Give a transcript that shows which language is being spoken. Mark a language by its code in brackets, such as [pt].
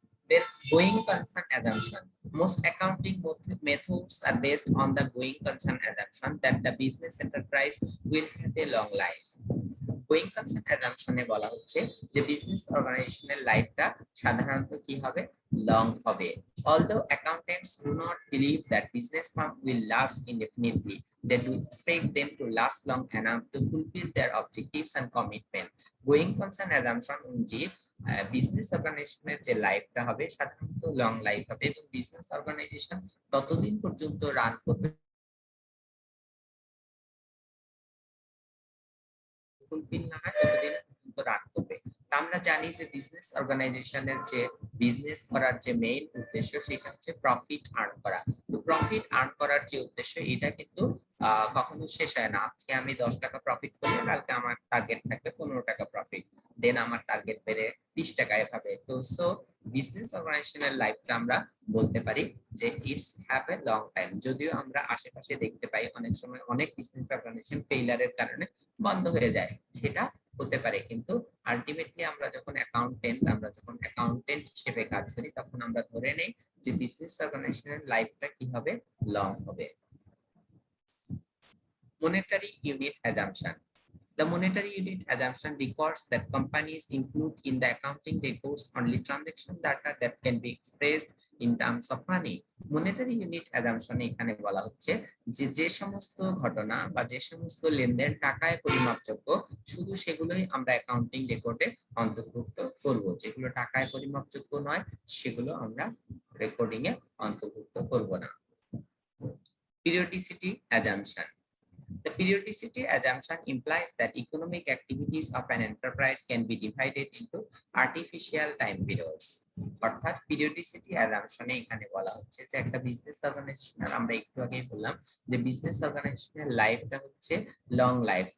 [en] Then going concern assumption. Most accounting methods are based on the going concern assumption that the business enterprise will have a long life. [bn] Going concern assumption এ বলা হচ্ছে যে business অর্গানাইজেশনের লাইফটা সাধারণত কি হবে, long হবে। [en] Although accountants do not believe that business firm will last indefinitely, they do expect them to last long enough to fulfill their objectives and commitment. [bn] Going concern assumption অনুযায়ী বিজনেস অর্গানাইজেশনের যে লাইফটা হবে সাধারণত লং লাইফ হবে এবং business organisation ততদিন পর্যন্ত রান করবে ফুলফিল না হয় ততদিন পর্যন্ত রান করবে। আমরা জানি যে বিজনেস অর্গানাইজেশনের যে বিজনেস করার যে মেইন উদ্দেশ্য সেটা হচ্ছে প্রফিট আর্ন করা। তো প্রফিট আর্ন করার যে উদ্দেশ্য এটা কিন্তু কখনো শেষ হয় না। আজকে আমি 10 টাকা প্রফিট করলে কালকে আমার টার্গেট থাকবে 15 টাকা প্রফিট, দেন আমার টার্গেট বেড়ে 20 টাকা এভাবে। তো সো বিজনেস অর্গানাইজেশনের লাইফটা আমরা বলতে পারি যে [en] It's have a long time. [bn] যদিও আমরা আশেপাশে দেখতে পাই অনেক সময় অনেক বিজনেস অর্গানাইজেশন ফেইলারের কারণে বন্ধ হয়ে যায়, সেটা হতে পারে, কিন্তু আলটিমেটলি আমরা যখন অ্যাকাউন্টেন্ট হিসেবে কাজ করি তখন আমরা ধরে নেই যে বিজনেস অর্গানাইজেশনের লাইফটা কি হবে, লং হবে। [en] Monetary unit assumption. The monetary unit assumption requires that companies include in the accounting records only transaction data that can be expressed in terms of money. [bn] Monetary unit assumption এখানে বলা হচ্ছে যে যে সমস্ত ঘটনা বা যে সমস্ত লেনদেন টাকায় পরিমাপযোগ্য শুধু সেগুলোই আমরা অ্যাকাউন্টিং রেকর্ডে অন্তর্ভুক্ত করব, যেগুলো টাকায় পরিমাপযোগ্য নয় সেগুলো আমরা রেকর্ডিং এ অন্তর্ভুক্ত করব না। [en] Periodicity assumption. The periodicity assumption implies that economic activities of an enterprise can be divided into artificial time periods. [bn] অর্থাৎ পিরিয়ডিসিটি অ্যাজাম্পশনে এখানে বলা হচ্ছে যে একটা বিজনেস অর্গানাইজেশনের, আমরা একটু আগেই বললাম যে বিজনেস অর্গানাইজেশনের লাইফটা হচ্ছে লং লাইফ।